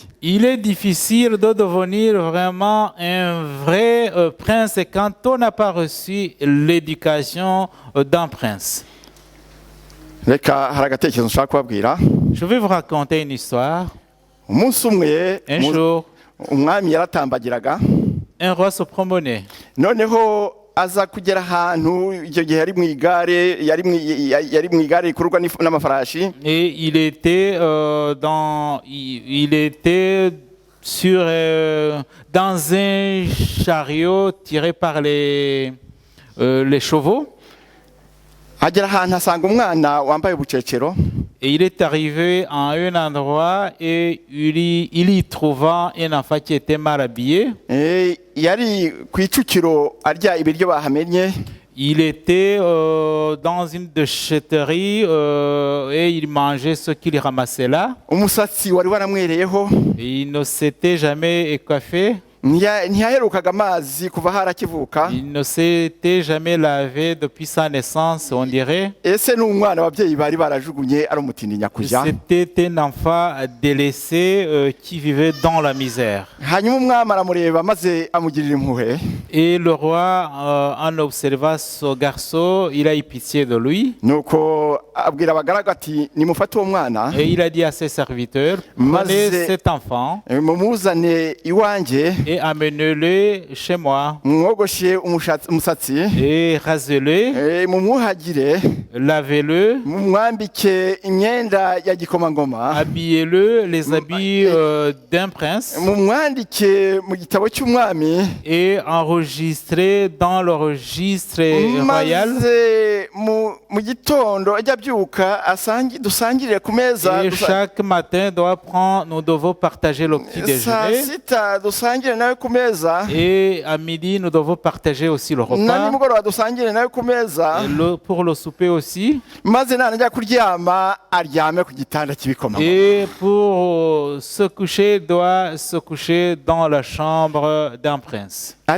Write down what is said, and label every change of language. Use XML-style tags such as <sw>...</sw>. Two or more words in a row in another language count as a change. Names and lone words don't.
<fr>Il est difficile de devenir vraiment un vrai prince quand on n'a pas reçu l'éducation d'un prince.</fr> <rw>Reka hari agatekerezo nshaka kubabwira.</rw> <fr>Je vais vous raconter une histoire.</fr> <rw>Umunsi umwe</rw> <fr>Un jour,</fr> <rw>umwami yaratambagiraga,</rw> <fr>un roi se promenait.</fr> <rw>Noneho aza kugera ahantu icyo gihe yari mu igare rikururwa n'amafarashi.</rw> <fr>Et il était dans un chariot tiré par les chevaux.</fr> <rw>Agera ahantu asanga umwana wambaye ubucecero.</rw> <fr>Et il est arrivé à un endroit et il y trouva un enfant qui était mal habillé.</fr> <rw>Yari ku Icukiro arya ibiryo bahamenye.</rw> <fr>Il était dans une déchetterie et il mangeait ce qu'il ramassait là.</fr> <rw>Umusatsi wari waramwereyeho.</rw> <fr>Il ne s'était jamais écoiffé.</fr> <rw>Ntiyaherukaga amazi kuva harakivuka.</rw> <fr>Il ne s'était jamais lavé depuis sa naissance, on dirait.</fr> <rw>Ese n'umwana ababyeyi bari barajugunye ari umutindi nyakujya.</rw> <fr>C'était un enfant délaissé qui vivait dans la misère.</fr> <rw>Hanyuma umwami aramureba maze amugirira impuhwe.</rw> <fr>Et le roi en observant ce garçon, il a eu pitié de lui.</fr> <rw>Nuko abwira abagaragu ati nimufate uwo mwana.</rw> <fr>Et il a dit à ses serviteurs, prenez cet enfant</fr> <rw>mumuzane iwanjye</rw> <fr>et amenez-le chez moi.</fr> <rw>Mwogoshe umusatsi</rw> <fr>et rasez-le,</fr> <rw>mumuhagire,</rw> <fr>lavez-le,</fr> <rw>mumwambike imyenda ya gikomangoma,</rw> <fr>habillez-le les habits d'un prince,</fr> <rw>mumwandike mu gitabo cy'umwami</rw> <fr>et enregistrez dans le registre royal.</fr> <rw>Mu gitondo ajya byuka dusangirire ku meza.</rw> <fr>Et chaque matin nous devons partager le petit déjeuner. Et à midi nous devons partager aussi le repas. Pour le souper aussi. Et pour se coucher, doit se coucher dans la chambre d'un prince.</fr>